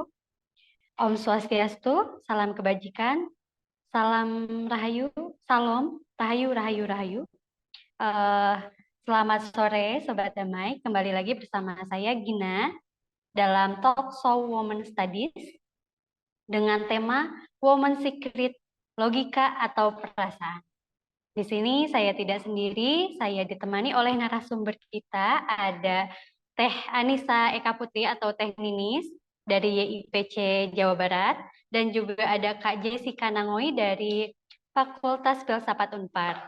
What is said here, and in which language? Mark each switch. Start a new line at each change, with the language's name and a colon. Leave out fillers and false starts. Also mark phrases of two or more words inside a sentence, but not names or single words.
Indonesian: Om Swastiastu, salam kebajikan, salam rahayu, salam rahayu, rahayu, rahayu. Eh, Selamat sore Sobat Damai, kembali lagi bersama saya Gina dalam Talk Show Women Studies dengan tema Women Secret, Logika atau Perasaan. Di sini saya tidak sendiri, saya ditemani oleh narasumber kita, ada Teh Anissa Eka Putri atau Teh Ninis dari YIPC Jawa Barat, dan juga ada Kak Jessica Nangoy dari Fakultas Filsafat Unpar.